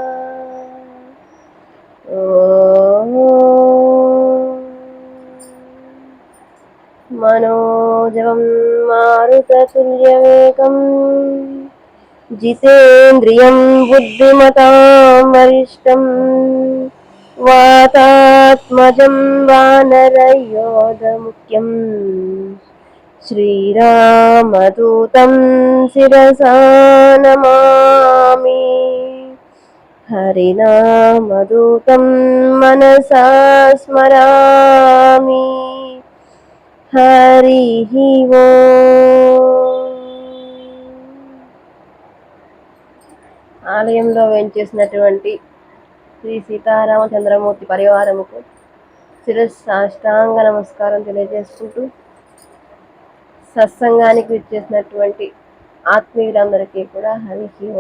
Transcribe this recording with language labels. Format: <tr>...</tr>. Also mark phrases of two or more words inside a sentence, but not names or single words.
<sa>ॐ मनोजवं मारुततुल्यवेगं जितेन्द्रियं बुद्धिमतां वरिष्ठं वातात्मजं वानरयोधमुख्यं श्रीरामदूतं शिरसा नमामि। हरिनामदूतं मनसा स्मरामि। हरिः ओम्।</sa> <te>ఆలయంలో వేంచేసినటువంటి శ్రీ సీతారామచంద్రమూర్తి పరివారముకు శిరస్సాష్టాంగ నమస్కారం తెలియజేసుకుంటూ, సత్సంగానికి విచ్చేసినటువంటి ఆత్మీయులందరికీ కూడా హరి ఓం.</te>